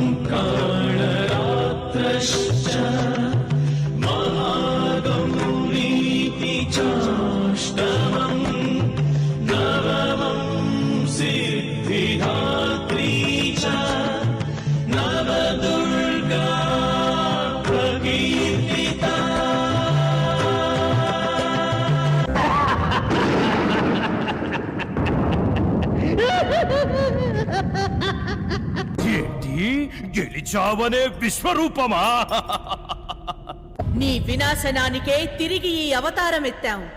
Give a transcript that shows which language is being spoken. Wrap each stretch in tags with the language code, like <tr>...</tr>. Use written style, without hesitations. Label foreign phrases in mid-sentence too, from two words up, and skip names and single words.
<sa>कालरात्रश्च महागौरीति चाष्टमं नवमं सिद्धिदात्री च नवदुर्गा प्रकीर्तिता।</sa> <te>ఏంటి గెలిచావనే విశ్వరూపమా? నీ వినాశనానికే తిరిగి ఈ అవతారం ఎత్తాం.</te>